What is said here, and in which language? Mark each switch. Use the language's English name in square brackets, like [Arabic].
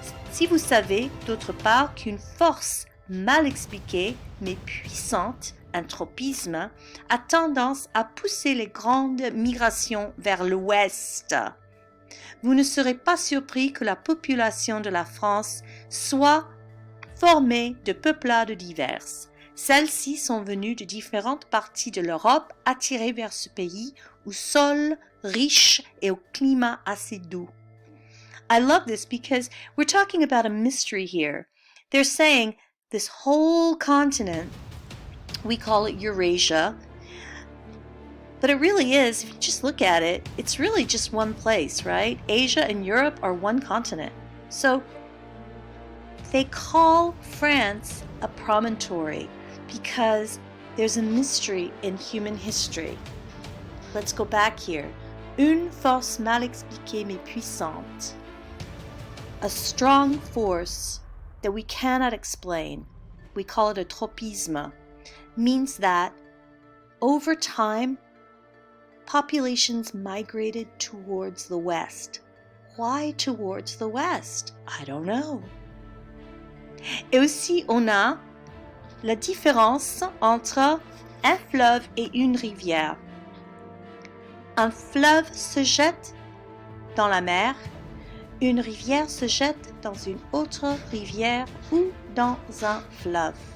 [French] Si vous savez, d'autre part, qu'une force mal expliquée mais puissante, un tropisme, a tendance à pousser les grandes migrations vers l'ouest, vous ne serez pas surpris que la population de la France soit formée de peuplades diverses. Celles-ci sont venues de différentes parties de l'Europe attirées vers ce pays au sol riche et au climat assez doux. [English] I love this because we're talking about a mystery here. They're saying this whole continent, we call it Eurasia, but it really is, if you just look at it, it's really just one place, right? Asia and Europe are one continent. So they call France a promontory because there's a mystery in human history. Let's go back here. [French] Une force mal expliquée mais puissante. [English] A strong force that we cannot explain, we call it a tropisme, means that over time, populations migrated towards the west. Why towards the west? I don't know. [French] Et aussi, on a la différence entre un fleuve et une rivière. Un fleuve se jette dans la mer, une rivière se jette dans une autre rivière ou dans un fleuve.